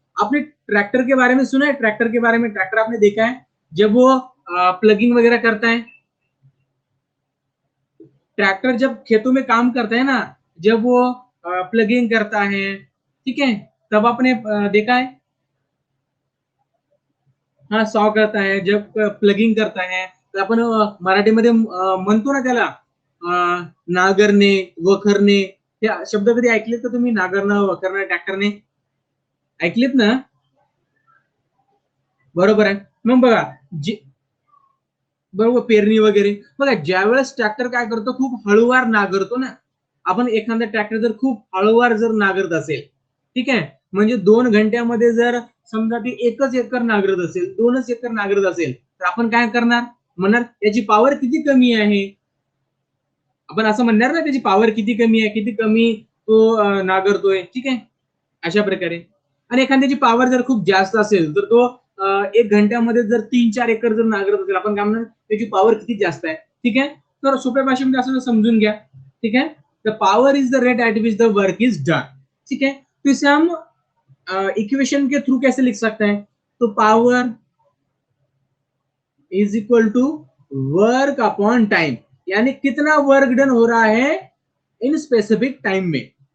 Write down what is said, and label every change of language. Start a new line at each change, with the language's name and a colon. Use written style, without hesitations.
Hindi: आपने ट्रैक्टर के बारे में सुना है? ट्रैक्टर के बारे में, ट्रैक्टर आपने देखा है जब वो प्लगिंग वगैरह करता है, ट्रैक्टर जब खेतों में काम करता है ना, जब वो प्लगिंग करता है, ठीक है, तब आपने देखा है, हाँ सॉ करता है, जब प्लगिंग करता है,
Marathi: तर आपण मराठीमध्ये म्हणतो ना त्याला नागरणे, वखरणे, हे शब्द कधी ऐकलेत का तुम्ही? नागरणं, वखरणं, ट्रॅक्टरने ऐकलेत ना? बरोबर आहे, मग बघा बरोबर पेरणी वगैरे बघा, ज्यावेळेस ट्रॅक्टर काय करतो, खूप हळूवार नांगरतो ना, आपण एखादा ट्रॅक्टर जर खूप हळूवार जर नांगरत असेल, ठीक आहे, म्हणजे 2 घंट्यामध्ये जर समजा ती एकच एकर नांगरत असेल, 2च एकर नांगरत असेल, तर आपण काय करणार? म्हणणार याची पॉवर किती कमी आहे, आपण असं म्हणणार ना त्याची पॉवर किती कमी आहे, किती कमी तो नांगरतोय, ठीक आहे, अशा प्रकारे। आणि एखाद्याची पॉवर जर खूप जास्त असेल तर तो 1 घंट्यामध्ये जर 3-4 एकर जर नांगरत असेल, आपण काय म्हणणार? त्याची पॉवर किती जास्त आहे, ठीक आहे। तर सोप्या भाषेमध्ये असं समजून घ्या, ठीक है।
English: the power is the rate at which the work is done,
Hindi: ठीक है। तो इसे हम इक्वेशन के थ्रू कैसे लिख सकते हैं? तो
English: power is equal to work upon time,
Hindi: यानी कितना वर्क डन हो रहा है इन स्पेसिफिक टाइम में।